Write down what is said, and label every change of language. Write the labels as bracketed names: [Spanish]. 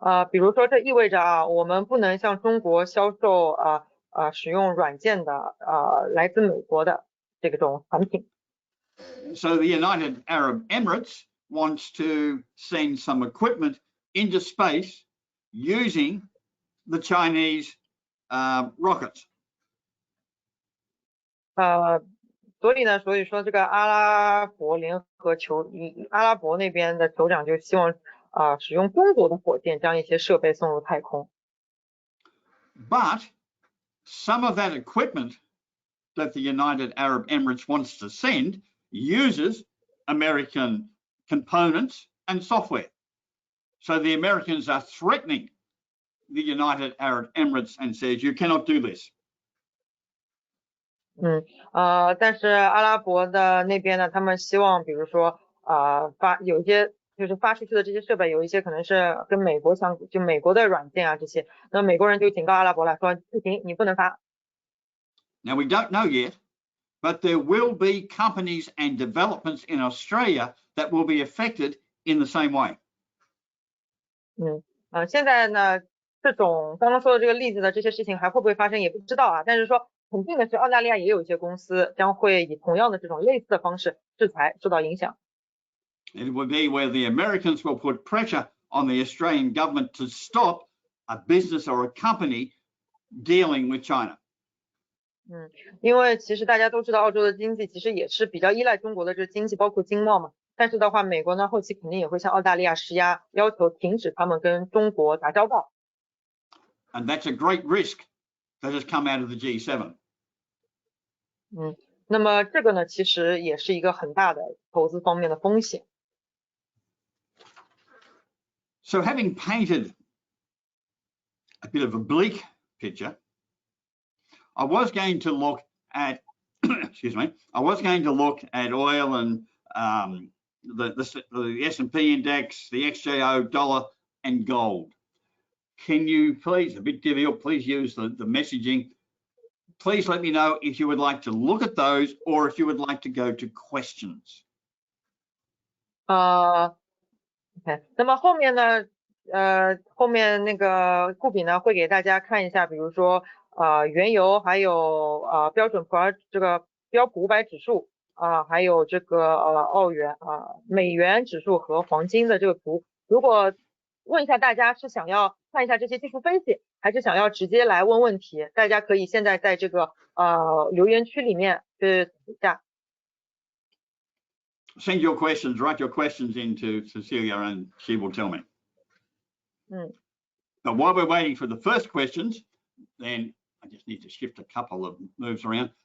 [Chinese] 比如说这意味着我们不能向中国销售使用软件的来自美国的这种产品。 [English] So the United Arab Emirates wants to send some equipment into space using the Chinese rockets. 所以说这个阿拉伯那边的酋长就希望使用中国的火箭将一些设备送入太空。 But some of that equipment that the United Arab Emirates wants to send uses American components and software. So the Americans are threatening the United Arab Emirates and says, you cannot do this. [Chinese] 但是阿拉伯的那边呢，他们希望比如说有一些就是发出去的这些设备有一些可能是跟美国就美国的软件这些，那美国人就警告阿拉伯了，说不行，你不能发。 [English] Now we don't know yet, but there will be companies and developments in Australia that will be affected in the same way. [Chinese] 现在呢，这种刚刚说的这个例子的这些事情还会不会发生也不知道但是说肯定的是澳大利亚也有一些公司将会以同样的这种类似的方式制裁受到影响。 [English] It will be where the Americans will put pressure on the Australian government to stop a business or a company dealing with China. [Chinese] 因为其实大家都知道澳洲的经济其实也是比较依赖中国的这经济包括经贸嘛，但是的话美国呢后期肯定也会向澳大利亚施压，要求停止他们跟中国打交道。 [English] And that's a great risk that has come out of the G7. [Chinese] 那么这个呢其实也是一个很大的投资方面的风险。 [English] So having painted a bit of a bleak picture, I was going to look at, I was going to look at oil and the S&P index, the XJO, dollar, and gold. Can you please, a bit difficult, please use the messaging. Please let me know if you would like to look at those or if you would like to go to questions. [Chinese] OK， 那么后面呢，后面那个顾比呢会给大家看一下，比如说原油，还有标普500指数还有这个澳元美元指数和黄金的这个图。如果问一下大家是想要看一下这些技术分析，还是想要直接来问问题，大家可以现在在这个留言区里面去一下。 [English] Send your questions, write your questions into Cecilia and she will tell me. But while we're waiting for the first questions, then I just need to shift a couple of moves around.